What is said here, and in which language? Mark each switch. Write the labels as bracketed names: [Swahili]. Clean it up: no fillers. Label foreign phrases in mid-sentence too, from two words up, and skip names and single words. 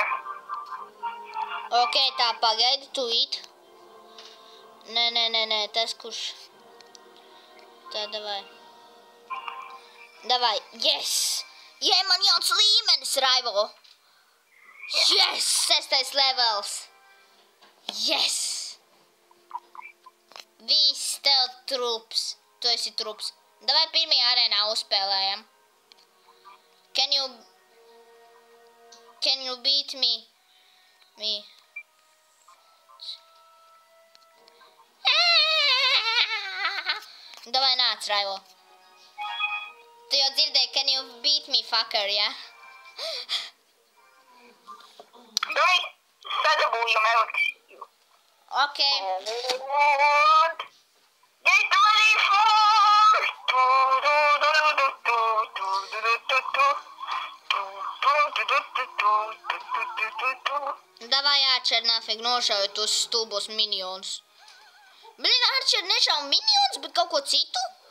[Latvian] Ok, tā pagaidi, tuīt. Nē, tas kurš. Tā, davai. [English] Davai, yes! [Latvian] Jē, man jauns līmenis, Raivo! [English] Yes! 6. levels! Yes! [Latvian] Viss tev trups. Tu esi trups. Davai pirmajā arēnā uzspēlējam. [English] Can you beat me? [Latvian] Davai nāc, Raivo. Tu jau dzirdēji, [English] can you beat me, fucker, [Latvian] ja? Davai sadabūjam eliksīru. Ok. [English] And get ready [Latvian] Davai, Arčer, nafig, nošauj tos stulbos minionus. Blin, Arčer nešauj minionus, bet kaut ko citu?